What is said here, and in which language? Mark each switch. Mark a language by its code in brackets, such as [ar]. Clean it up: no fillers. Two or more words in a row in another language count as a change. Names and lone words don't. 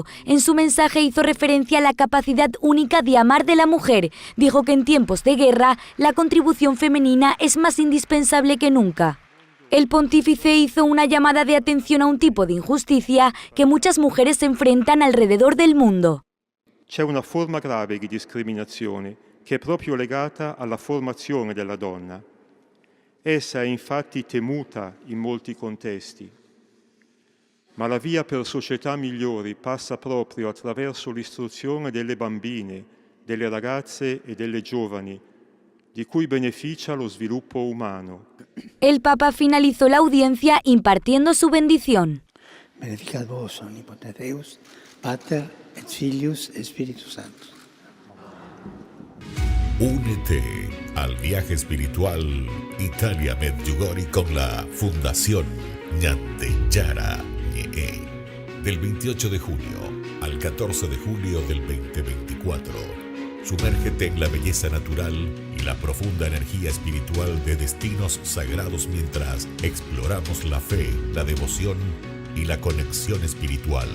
[es] En su mensaje hizo referencia a la capacidad única de amar de la mujer. Dijo que en tiempos de guerra, la contribución femenina es más indispensable que nunca. El pontífice hizo una llamada de atención a un tipo de injusticia que muchas mujeres enfrentan alrededor del mundo. [it] C'è una forma grave di discriminazione che è proprio legata alla formazione della donna. Essa è infatti temuta in molti contesti. Ma la via per società migliori passa proprio attraverso l'istruzione delle bambine, delle ragazze e delle giovani, di cui beneficia lo sviluppo umano. [es] El Papa finalizó la audiencia impartiendo su bendición. [la] Benedicat vos omnipotens Deus, Pater et Filius et Spiritus Sanctus. [es] Únete al viaje espiritual Italia Medjugorje con la Fundación Ñande Yara Ñe. Del 28 de junio al 14 de julio del 2024. Sumérgete en la belleza natural y la profunda energía espiritual de destinos sagrados mientras exploramos la fe, la devoción y la conexión espiritual.